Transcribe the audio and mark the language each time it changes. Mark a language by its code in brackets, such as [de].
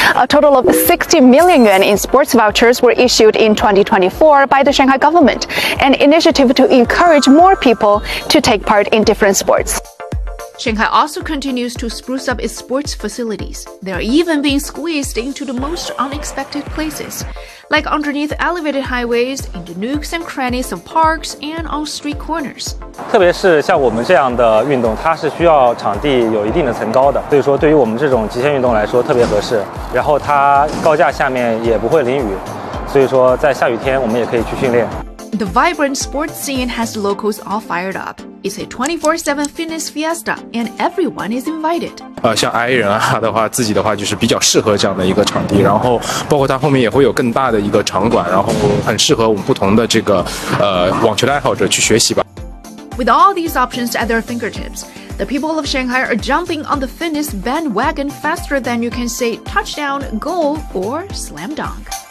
[en] A total of 60 million yuan in sports vouchers were issued in 2024 by the Shanghai government, an initiative to encourage more people to take part in different sports. Shanghai also continues to spruce up its sports facilities. They are even being squeezed into the most unexpected places, like underneath elevated highways, in the nooks and crannies of parks, and on street corners. [zh] 特别是像我们这样的运动，它是需要场地有一定的层高的，所以说对于我们这种极限运动来说特别合适。然后它高架下面也不会淋雨，所以说在下雨天我们也可以去训练。 [en] The vibrant sports scene has the locals all fired up. It's a 24/7 fitness fiesta, and everyone is invited. [zh] 像矮人的话，自己的话就是比较适合这样的一个场地，然后包括它后面也会有更大的一个场馆，然后很适合我们不同的这个网球的爱好者去学习吧。 [en] With all these options at their fingertips, the people of Shanghai are jumping on the fitness bandwagon faster than you can say touchdown, goal, or slam dunk.